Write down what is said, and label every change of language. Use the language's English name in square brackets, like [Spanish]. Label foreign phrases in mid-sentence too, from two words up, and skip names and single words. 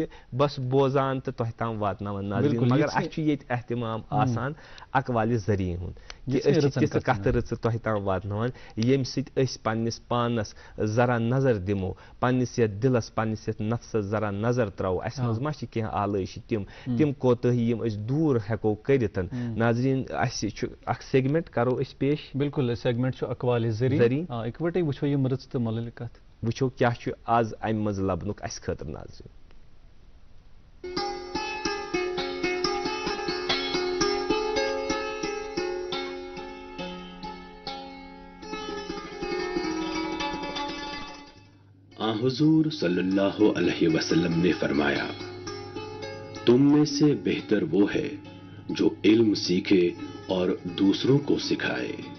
[Kashmiri] بس بوزان تہٕ تۄہہِ تام واتناوان ناظریٖن مگر اَسہِ چھُ ییٚتہِ احتمام آسان اقوالہِ ذٔریعہٕ ہُنٛد کہِ أسۍ چھِ تِژھٕ کتھٕ رٕژٕ تۄہہِ تام واتناوان ییٚمہِ سۭتۍ أسۍ پننِس پانس ذرا نظر دِمو پننِس یتھ دِلس پننِس یتھ نفسس ذرا نظر تراوو اسہِ منٛز ما چھِ کینٛہہ آلٲیشہِ تِم کوتٲہی یِم أسۍ دوٗر ہٮ۪کو کٔرِتھ ناظریٖن اَسہِ چھُ اکھ سیگمنٹ کرو أسۍ پیش بالکل سیگمنٹ چھُ اقوالہِ ذٔریعہٕ اِکوٹے وٕچھو یِم رٕژ تہٕ مُلعلق کتھ وٕچھو کیاہ چھُ آز امہِ منٛز لبنُک اسہِ خٲطرٕ ناظریٖن [Urdu] حضور [Arabic] صلی اللہ علیہ وسلم [Urdu] نے فرمایا تم میں سے بہتر وہ ہے جو علم سیکھے اور دوسروں کو سکھائے.